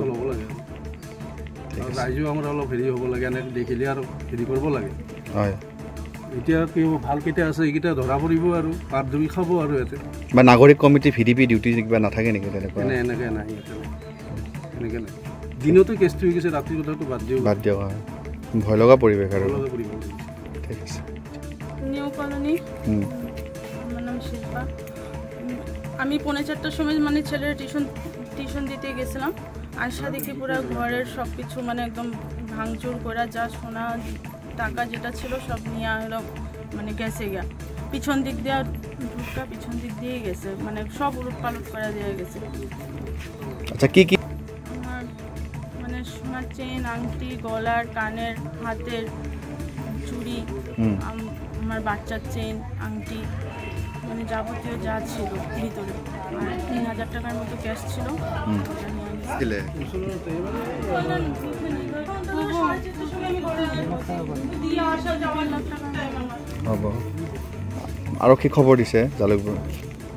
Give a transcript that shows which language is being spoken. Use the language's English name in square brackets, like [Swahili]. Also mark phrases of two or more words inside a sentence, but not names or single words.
[Assamese] ৰাইজেও আমাৰ অলপ হেৰি হ'ব লাগে এনেকৈ দেখিলে আৰু হেৰি কৰিব লাগে হয় এতিয়া কি হ'ব ভালকেইটা আছে এইকেইটা ধৰা পৰিব আৰু পাত ধুই খাব আৰু ইয়াতে বা নাগৰিক কমিটি VDP ডিউটি কিবা নাথাকে নেকি তেনেকুৱা এনেকৈ নাই এনেকৈ নাই দিনতো কেছটো হৈ গৈছে ৰাতিৰ কথাটো বাদ দিয়ক হয় ভয় লগা পৰিৱেশ আৰু [Bangla] ভালো পরিবেশ। [Assamese] ঠিক আছে [Bangla] নিউ কলোনি আমার নাম শিল্পা আমি 4:30টার সময় মানে ছেলের টিউশন দিতে গেছিলাম আসা দেখি পুরো ঘরের সব কিছু মানে একদম ভাঙচুর করা যা সোনা টাকা যেটা ছিল সব নিয়ে হলো মানে গেছে গিয়া পিছন দিক দিয়ে ঢুকা পিছন দিক দিয়েই গেছে মানে সব উলট পালট করে দিয়ে গেছে আচ্ছা কি কি আমার মানে সোনার চেন আংটি গলার কানের হাতের চুড়ি আমার বাচ্চার চেন আংটি মানে যাবতীয় যা ছিল ভিতরে আর 3000 টাকার মতো ক্যাশ ছিল ওটা নিয়ে গেছে। [Assamese] দিলে হ'ব আৰক্ষী খবৰ দিছে জালুকবাৰী